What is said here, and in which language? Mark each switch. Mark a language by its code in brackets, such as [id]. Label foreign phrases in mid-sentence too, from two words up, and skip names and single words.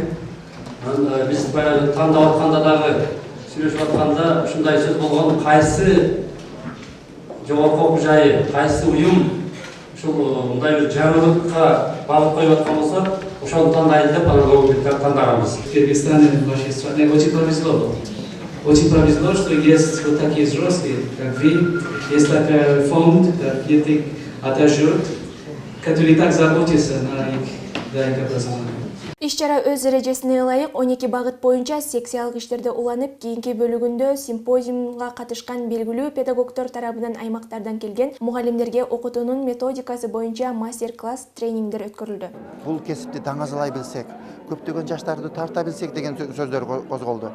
[ky] Биз баягы тандап атканда дагы, сүйлөшүп атканда ушундай сөз болгон, кайсы жогорку окуу жайы, кайсы уюм ушул мындай бир жаңылыкка багыт коюп аткан болсо, ошону тандайлы деп анан логопедтерди тандаганбыз. [ru] Кыргызстан и вашей стране очень повезло. Очень повезло, что есть вот такие взрослые, как вы, есть такой фонд, как ЕТИК Атажурт, который так заботится на их образование. [ky] Иш-чара өз эрежесине ылайык 12 багыт боюнча секциялык иштерде уланып, кийинки бөлүгүндө симпозиумга катышкан белгилүү педагогдор тарабынан аймактардан келген мугалимдерге окутуунун методикасы боюнча мастер-класс тренингдер өткөрүлдү. Бул кесипти таңазалай билсек, көптөгөн жаштарды тарта билсек деген сөздөр козголду.